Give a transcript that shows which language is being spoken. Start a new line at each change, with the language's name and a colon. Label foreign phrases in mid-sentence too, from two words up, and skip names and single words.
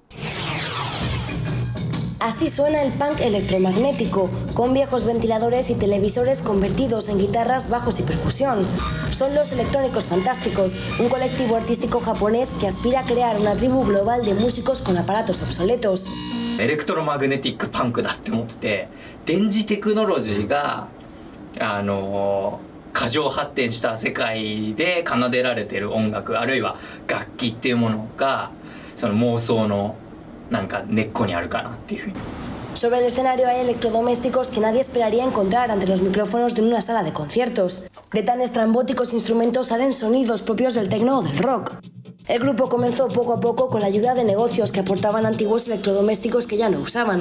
Spanish: Así suena el punk electromagnético, con viejos ventiladores y televisores convertidos en guitarras, bajos y percusión. Son los Electrónicos Fantásticos, un colectivo artístico japonés que aspira a crear una tribu global de músicos con aparatos obsoletos.
Japanese: エレクトロマグネティックパンクだって思ってて、電磁テクノロジーが過剰発展した世界で奏でられている音楽、あるいは楽器っていうものがその妄想のなんか根っこにあるかなっていうふうに。
Spanish: Sobre el escenario hay electrodomésticos que nadie esperaría encontrar ante los micrófonos de una sala de conciertos. De tan estrambóticos instrumentos salen sonidos propios del techno o del rock. El grupo comenzó poco a poco con la ayuda de negocios que aportaban antiguos electrodomésticos que ya no usaban.